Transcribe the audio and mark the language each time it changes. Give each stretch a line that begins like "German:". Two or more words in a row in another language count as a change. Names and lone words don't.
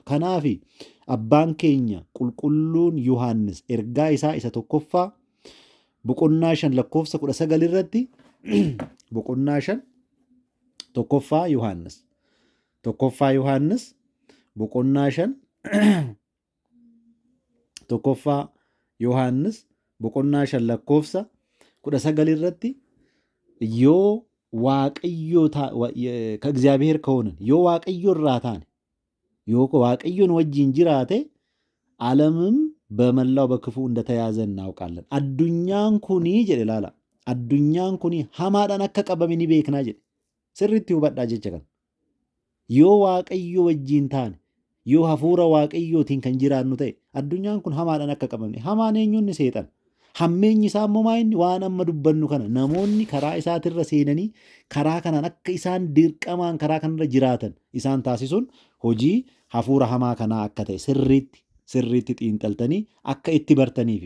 Oromo: Kanaaf abbaan keenya qulqulluun Yohaannis ergaa isaa isa tokkoffaa boqonnaa 5 lakkoofsa 19 irratti boqonnaa 5 tokkoffaa Yohaannis boqonnaa 5 tokkoffaa Yohaannis boqonnaa 5 lakkoofsa 19 irratti yoo waaqayyo
Amharic: ከእግዚአብሔር ከሆንን
Oromo: yoo waaqayyo irraa taane yoo waaqayዮን wajjin jiraate
Amharic: ዓለምም በመላው በክፉ እንደተያዘ እናውቃለን።
Oromo: addunyaan kun jedhe laala addunyaan kun hamaadhaan akka qabame ni beeknaa jedhe. Sirriitti hubadhaa jecha kana. Yoo waaqayyo wajjin taane yoo hafuura waaqayyootiin kan jiraannu ta'e addunyaan kun hamaadhaan akka qabamne. Hamaan eenyuun seexan. Hammeenyi isaa immoo maayinni waan amma dubbannu kana namoonni karaa isaatirra seenanii karaa kanaan akka isaan dirqamaan karaa kanarra jiraatan isaan taasisuun hojii hafuura hamaa kanaa akka ta'e sirriitti sirriitti xiinxaltanii akka itti bartaniif.